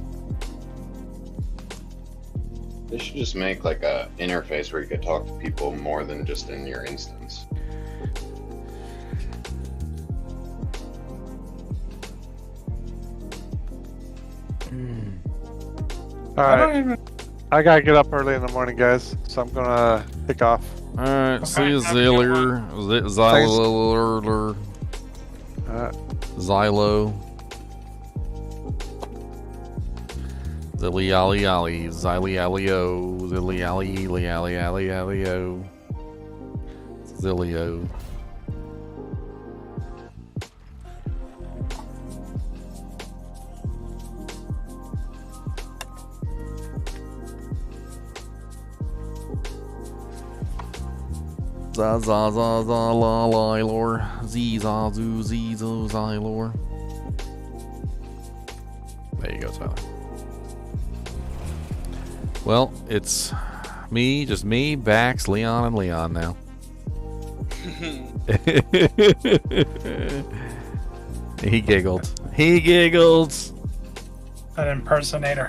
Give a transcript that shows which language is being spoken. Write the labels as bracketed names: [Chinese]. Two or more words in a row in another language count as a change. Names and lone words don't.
[English] They should just make like a interface where you could talk to people more than just in your instance. Alright. I gotta get up early in the morning, guys, so I'm gonna pick off. Alright, see you, Zillier. Xylo. Xylo. Zilly-ali-ali. Zilly-ali-o. Zilly-ali-ali-ali-ali-o. Zillio. Za za za za la la lor. Zee za zoo zee zo zylor. There you go, Tyler. Well, it's me, just me, Bax, Leon, and Leon now. He giggled. He giggled. An impersonator.